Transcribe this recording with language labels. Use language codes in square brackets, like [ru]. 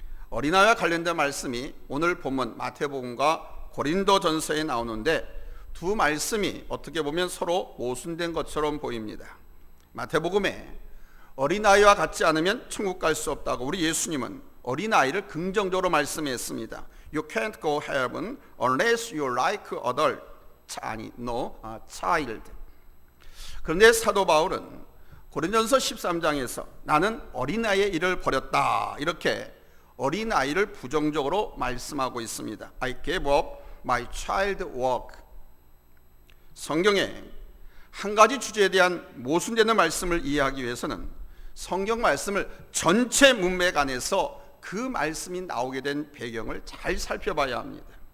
[ko] 어린아이와 관련된 말씀이 오늘 본문 마태복음과 고린도전서에 나오는데 두 말씀이 어떻게 보면 서로 모순된 것처럼 보입니다. 마태복음에 어린아이와 같지 않으면 천국 갈 수 없다고 우리 예수님은 어린아이를 긍정적으로 말씀했습니다. [en] You can't go heaven unless you like adult. [ko] 아니, [en] no, child. [ko] 그런데 사도 바울은 고린도전서 13장에서 나는 어린아이의 일을 버렸다, 이렇게 어린아이를 부정적으로 말씀하고 있습니다. [en] I gave up my child work. [ko] 성경에 한 가지 주제에 대한 모순되는 말씀을 이해하기 위해서는 성경 말씀을 전체 문맥 안에서 그 말씀이 나오게 된 배경을 잘 살펴봐야 합니다.